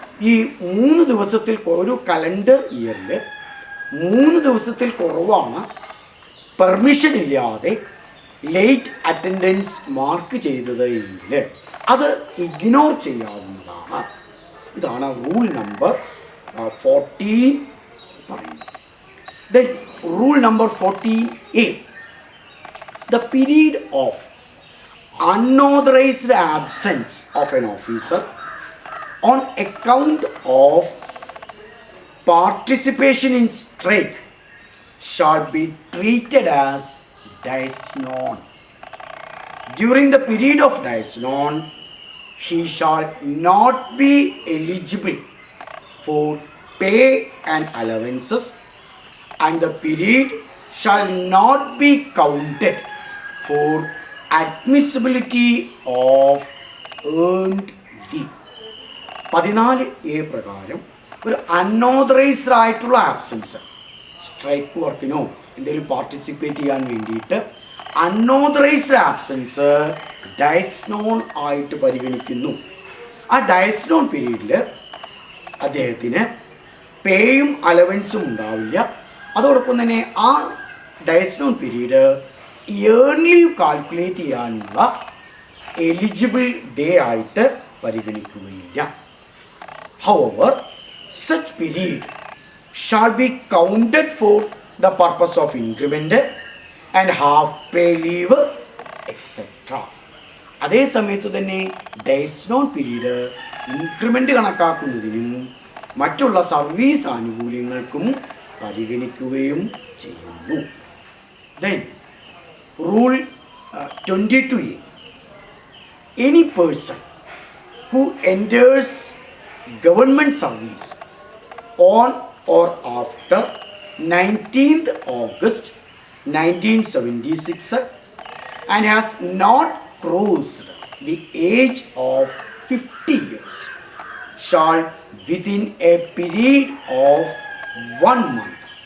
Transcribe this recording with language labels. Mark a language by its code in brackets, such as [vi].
[ml] ഈ 3 ദിവസത്തിൽ ഒരു കലണ്ടർ ഇയറിൽ 3 ദിവസത്തിൽ കുറവാണ് പെർമിഷൻ ഇല്ലാതെ ലേറ്റ് അറ്റൻഡൻസ് മാർക്ക് ചെയ്തത് എങ്കിൽ അത് ഇഗ്നോർ ചെയ്യാവുന്നതാണ്. ഇതാണ് റൂൾ നമ്പർ 14 പറയുന്നത്. [en] Then rule number 14A, the period of unauthorized absence of an officer on account of participation in strike shall be treated as dies non. During the period of dies non, he shall not be eligible for pay and allowances, and the period shall not be counted for admissibility of earned leave. [ml] 14A പ്രകാരം ഒരു unauthorised ആയിട്ടുള്ള absence, strike വർക്കിനോ എന്തെങ്കിലും participate ചെയ്യാൻ വേണ്ടിയിട്ട് unauthorised absence Diaz non ആയിട്ട് പരിഗണിക്കുന്നു. ആ Diaz non പീരീഡിൽ അദ്ദേഹത്തിന് പേയും അലവൻസും ഉണ്ടാവില്ല. അതോടൊപ്പം തന്നെ ആ Diaz non period year leave calculate ചെയ്യാനുള്ള എലിജിബിൾ ഡേ ആയിട്ട് പരിഗണിക്കുകയില്ല. [en] However, such period shall be counted for the purpose of increment and half pay leave, etc. [ml] അതേ സമയത്ത് തന്നെ ഡയസ് നോൺ പീരീഡ് ഇൻക്രിമെൻ്റ് കണക്കാക്കുന്നതിനും മറ്റുള്ള സർവീസ് ആനുകൂല്യങ്ങൾക്കും പരിഗണിക്കുകയും ചെയ്യുന്നു. [en] Then, rule 22A, any person who enters government service on or after 19th August 1976 and has not crossed the age of 50 years shall, within a period of 1 month